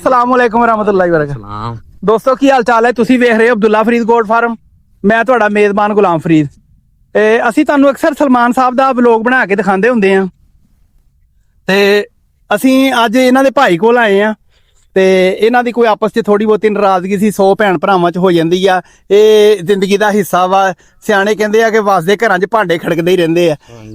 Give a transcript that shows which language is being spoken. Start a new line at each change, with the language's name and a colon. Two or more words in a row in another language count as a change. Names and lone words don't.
Arabic: السلام عليكم ورحمة الله وبركاته.
Punjabi: ਦੋਸਤੋ ਕੀ ਹਾਲ ਚਾਲ ਹੈ? ਤੁਸੀਂ ਵੇਖ ਰਹੇ ਹੋ ਅਬਦੁੱਲਾ ਫ਼ਰੀਦ ਗੋਟ ਫ਼ਾਰਮ। ਮੈਂ ਤੁਹਾਡਾ ਮੇਜ਼ਬਾਨ ਗ਼ੁਲਾਮ ਫ਼ਰੀਦ। ਅਸੀਂ ਤੁਹਾਨੂੰ ਅਕਸਰ ਸਲਮਾਨ ਸਾਹਿਬ ਦਾ ਵਲੌਗ ਬਣਾ ਕੇ ਦਿਖਾਉਂਦੇ ਹੁੰਦੇ ਆ ਤੇ ਅਸੀਂ ਅੱਜ ਇਹਨਾਂ ਦੇ ਭਾਈ ਕੋਲ ਆਏ ਆ ਤੇ ਇਹਨਾਂ ਦੀ ਕੋਈ ਆਪਸ 'ਚ ਥੋੜੀ ਬਹੁਤੀ ਨਾਰਾਜ਼ਗੀ ਸੀ 100 ਭੈਣ ਭਰਾਵਾਂ 'ਚ ਹੋ ਜਾਂਦੀ ਆ। ਇਹ ਜ਼ਿੰਦਗੀ ਦਾ ਹਿੱਸਾ ਵਾ। ਸਿਆਣੇ ਕਹਿੰਦੇ ਆ ਕਿ ਵਸਦੇ ਘਰਾਂ 'ਚ ਭਾਂਡੇ ਖੜਕਦੇ ਹੀ ਰਹਿੰਦੇ ਆ।